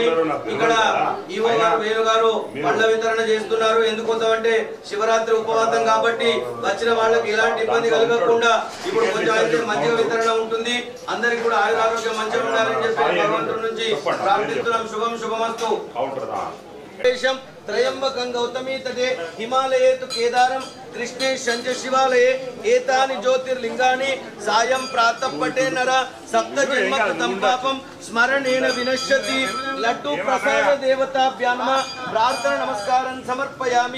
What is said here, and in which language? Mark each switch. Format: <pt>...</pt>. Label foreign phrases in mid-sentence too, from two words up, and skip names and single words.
<te>ఇక్కడ ఈవో గారు వేణు గారు పండ్ల వితరణ చేస్తున్నారు. ఎందుకోసం అంటే శివరాత్రి ఉపవాసం కాబట్టి వచ్చిన వాళ్ళకి ఎలాంటి ఇబ్బంది కలగకుండా ఇప్పుడు కొంచెం అయితే మంచిగా వితరణ ఉంటుంది. అందరికి కూడా ఆయురారోగ్యం మంచిగా ఉండాలని చెప్పి భగవంతుడి నుంచి ప్రార్థిస్తున్నాం. శుభం శుభమస్తు.</te> <sa>त्रयंबकं गौतमी तटे हिमालये तु केदारं कृष्णे शंज शिवालये एतानि ज्योतिर्लिंगानि सायं प्रातः पटे नर सप्तजन्म कृतं पापं स्मरणेन विनश्यति। लड्डू प्रसाद देवताभ्यां नमः प्रार्थना नमस्कारं समर्पयामि।</sa>